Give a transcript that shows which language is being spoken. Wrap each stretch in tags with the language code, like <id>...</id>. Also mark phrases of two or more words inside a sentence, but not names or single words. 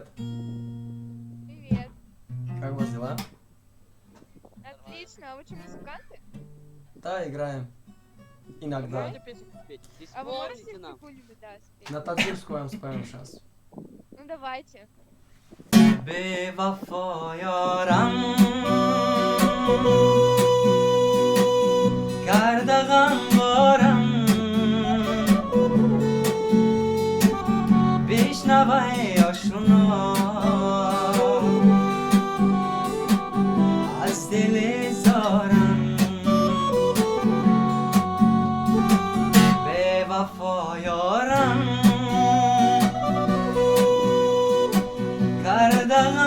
<ru>Привет. Как у вас дела? Отлично. А вы что, музыканты? Да, играем. Иногда. Можете песню спеть? А вы можете Исполните нам. какую-нибудь, да, спеть? На татарскую вам споем сейчас. Ну давайте.</ru> <fa>بوفا یارم کرده غمبارم بشنوه آشنا از دل زارم بوفا یارم کرده</fa>